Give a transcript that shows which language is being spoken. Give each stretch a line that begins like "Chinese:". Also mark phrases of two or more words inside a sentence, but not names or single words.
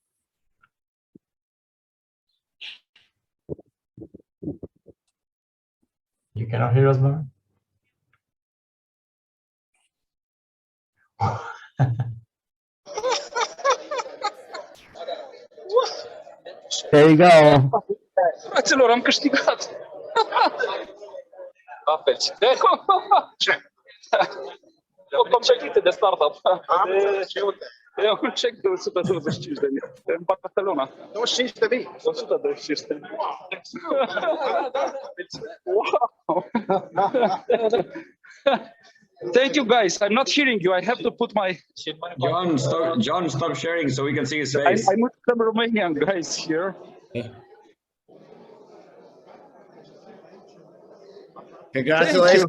English: You cannot hear us, Lauren? There you go.
Romanian: Fraților, am câștigat. La fel. O competiție de startup. E un check de 125 de mii. În Barcelona. 25 de mii. 125 de mii.
English: Wow. Thank you, guys. I'm not hearing you. I have to put my... John, stop sharing so we can see his face. I'm with some Romanian guys here. Congratulations.